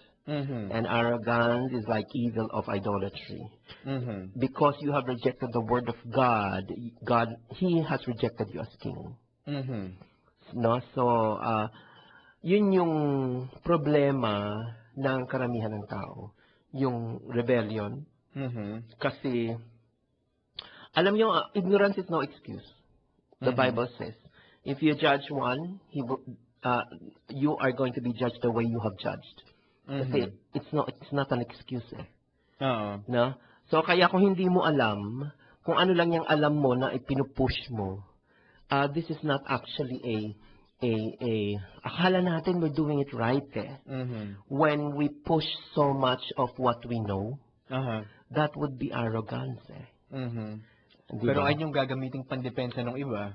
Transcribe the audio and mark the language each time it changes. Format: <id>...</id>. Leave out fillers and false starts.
<en>And arrogance is like evil of idolatry. Because you have rejected the word of God, He has rejected you as king. No?</en> <tl>So, yun yung problema ng karamihan ng tao. Yung rebellion. Kasi, alam nyo,</tl> <en>ignorance is no excuse. The Bible says, if you judge one, you are going to be judged the way you have judged. Kasi it's not an excuse eh.</en> <tl>No? So kaya kung hindi mo alam, kung ano lang yung alam mo na ipinupush mo,</tl> <en>this is not actually</en> <tl>akala natin</tl> <en>we're doing it right</en> <tl>eh.</tl> <en>When we push so much of what we know, that would be arrogance eh.</en> <tl>Pero ay yung gagamiting pandepensa ng iba.</tl>